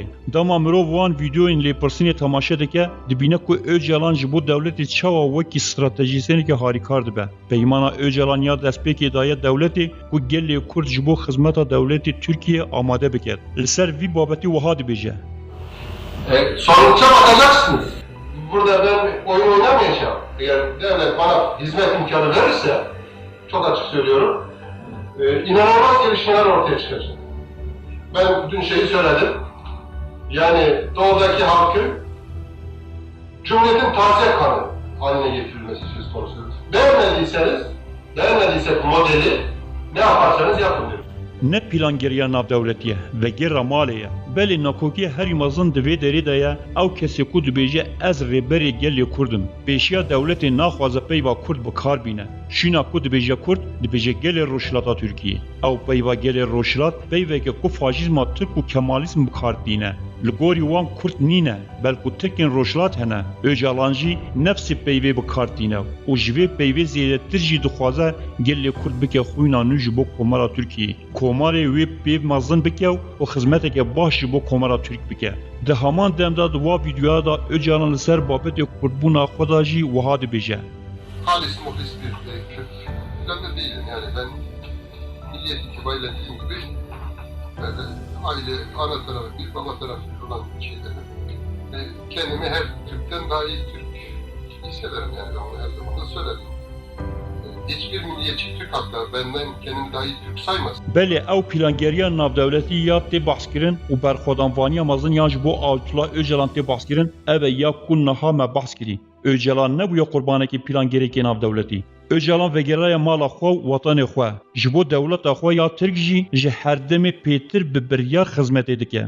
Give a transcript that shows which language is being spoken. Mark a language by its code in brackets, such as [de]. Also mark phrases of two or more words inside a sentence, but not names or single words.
[ku] Dema mirov wan vîdeoyên lêpirsînê temaşe dike, dibîne ku Öcalan ji bo dewletê çawa wekî stratejîsenekî harîkar dibe. Peymana Öcalan ya destpêkê daye dewletê ku gelê Kurd ji bo xizmeta dewletê Tirkiye amade bike. Li ser vî babetî wiha dibêje. [tr] Sonuca bakacaksınız. Burada ben oyun oynamayacağım. Eğer devlet bana hizmet imkanı verirse, çok açık söylüyorum, inanılmaz gelişmeler ortaya çıkacak. Ben dün şeyi söyledim, yani doğudaki halkın Cumhuriyet'in taze kanı haline getirilmesi söz konusu. Beğenmediysek modeli ne yaparsanız yapın diyorum. [ku] Ne plangeriya navdewletiye ve gera malê ye. Belê nakokiya herî mezin di vê derê de ye, ew kesê ku dibêje ez rêberê gelê Kurd im. Pêşiya dewletê naxwaze peyva Kurd bikar bîne. Şîna ku dibêje Kurd, dibêje gelê Rojhilata Tirkiyê. Ew peyva gelê Rojhilat peyveke ku faşîzma Tirk û Kemalizm bikar dîne. Li gorî wan Kurd nîne, belku Tirkên Rojhilat hene. Öcalan jî nefsê peyvê bikar dîne û ji vê peyvê zêdetir jî dixwaze gelê Kurd bike xwîna nû ji bo komara Tirkiyê. Komarê wê pêv mezin bike û xizmeteke baş ji bo komara Tirk bike. Di heman demda di wa vîdeoya da Öcalan li ser babetê Kurdbûna xwe da jî wiha dibêje. [tr] Halis muhlis bir Kürt falan da değilim yani ben milliyet itibariyle dediğim gibi böyle aile, ana tarafı, bir baba tarafı olan şeylerim. Kendimi her Türk'ten daha iyi Türk hissederim yani ben onu her zaman da söylerim. Hiçbir milliyetçi Türk hatta benden kendini daha iyi Türk saymaz. [ku] Belê ew plangeriya navdewletî ya tê behskirin û berxwedanvaniya mezin yan ji bo Ayetullah Öcalan tê behskirin ev e ya ku niha me behs kirî. Öcalan nebûye qurbanekî plangerekê navdewletî. Öcalan vegeraya mala xwe û wetanê xwe. Ji bo dewleta xwe ya Tirk jî ji her demê pêtir bi biryar xizmetê dike.